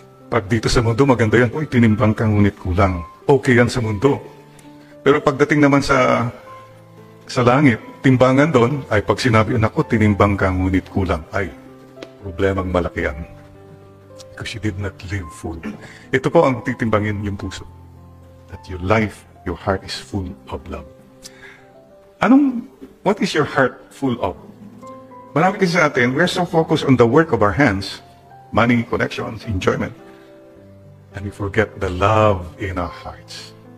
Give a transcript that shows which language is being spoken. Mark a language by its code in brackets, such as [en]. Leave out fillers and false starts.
[tl] Pag dito sa mundo, maganda yan. Uy, tinimbang ka, ngunit kulang. Okay yan sa mundo. Pero pagdating naman sa langit, timbangan doon, ay pag sinabi, naku, tinimbang ka, ngunit kulang. Ay, problemang malaki yan. [en] Because you did not live full. [tl] Ito po ang titimbangin yung puso. [en] That your life, your heart is full of love. What is your heart full of? Marami kasi sa atin, we're so focused on the work of our hands, money, connections, enjoyment, and we forget the love in our hearts.